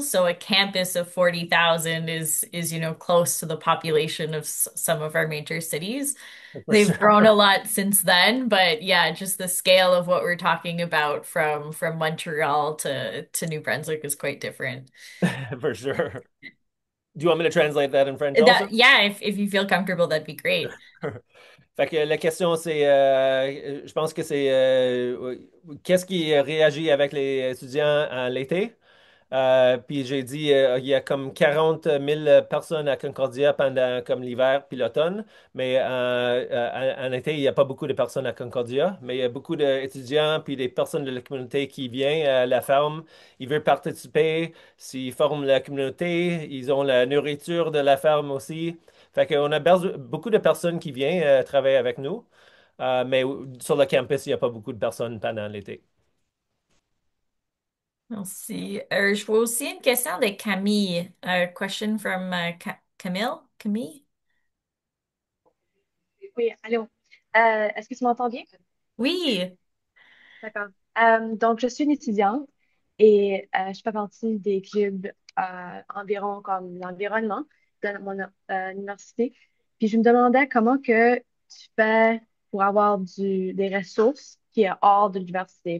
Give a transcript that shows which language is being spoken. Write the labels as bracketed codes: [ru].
[en] So a campus of 40,000 is close to the population of some of our major cities. For They've sure. grown a lot since then, but yeah, just the scale of what we're talking about from Montreal to New Brunswick is quite different. For sure. Do you want me to translate that in French also? That, yeah, if you feel comfortable, that'd be great. [fr] Fait que la question, c'est, je pense que c'est qu'est-ce qui réagit avec les étudiants en l'été? Puis j'ai dit, il y a comme 40 000 personnes à Concordia pendant comme l'hiver puis l'automne, mais en été, il n'y a pas beaucoup de personnes à Concordia, mais il y a beaucoup d'étudiants puis des personnes de la communauté qui viennent à la ferme, ils veulent participer, s'ils forment la communauté, ils ont la nourriture de la ferme aussi. Fait qu'on a beaucoup de personnes qui viennent travailler avec nous, mais sur le campus, il n'y a pas beaucoup de personnes pendant l'été. Merci. Je vois aussi une question de Camille. [en] A question from Camille. [fr] Camille? Oui, allô. Est-ce que tu m'entends bien? Oui. D'accord. Donc, je suis une étudiante et je fais partie des clubs environ comme l'environnement de mon université. Puis, je me demandais comment que tu fais pour avoir des ressources qui est hors de l'université.